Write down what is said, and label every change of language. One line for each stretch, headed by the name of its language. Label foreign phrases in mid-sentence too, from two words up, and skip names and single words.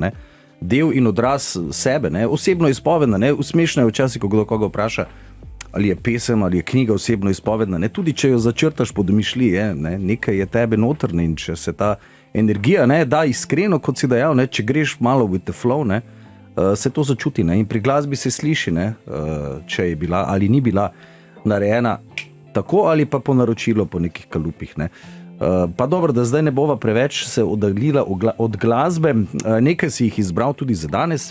Slovenian: Del in odraz sebe, osebno izpovedna. Usmešno je včasih, ko kdo koga vpraša, ali je pesem, ali je knjiga osebno izpovedna. Tudi če jo začrtaš po domišljiji, nekaj je tebe notrne in če se ta energija da iskreno, kot si dejal, če greš malo
English: with the flow,
Slovenian: se to začuti. In pri glasbi se sliši, če je bila ali ni bila narejena tako ali pa po naročilu, po nekih kalupih. Pa dobro, da zdaj ne bova preveč se oddaljila od glasbe. Nekaj si jih izbral tudi za danes.